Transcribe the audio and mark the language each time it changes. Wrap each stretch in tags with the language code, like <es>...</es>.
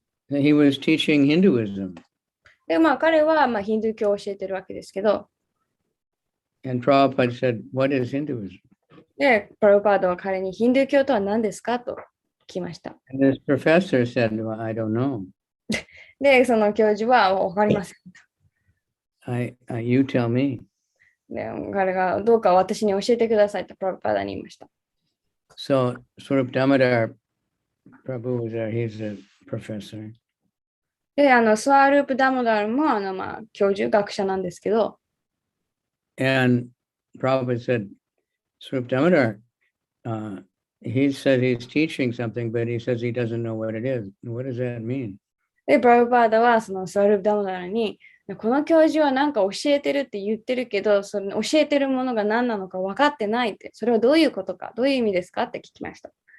<en>He was teaching Hinduism.</en> <ja>で、彼はヒンドゥー教を教えてるわけですけど、</ja> <en>And Prabhupada said, what is Hinduism?</en> <ja>で、プラブパーダは彼にヒンドゥー教とは何ですかと聞きました。</ja> <en>And this professor said, well, I don't know.</en> <ja>で、その教授はわかりません。</ja> <en>You tell me.</en> <ja>で、彼がどうか私に教えてくださいとプラブパーダに言いました。</ja> <en>So Swarup Damodar Prabhu was there. He's a professor.</en> <ja>で、スワループ・ダモダルも、教授、学者なんですけど、</ja> <en>And Prabhupada said, Swarup Damodar, he said he's teaching something, but he says he doesn't know what it is. What does that mean?</en> <ja>で、プラブパーダはそのスワループ・ダモダルに、この教授は何か教えてるって言ってるけど、その教えてるものが何なのか分かってないって、それはどういうことか、どういう意味ですかって聞きました。</ja>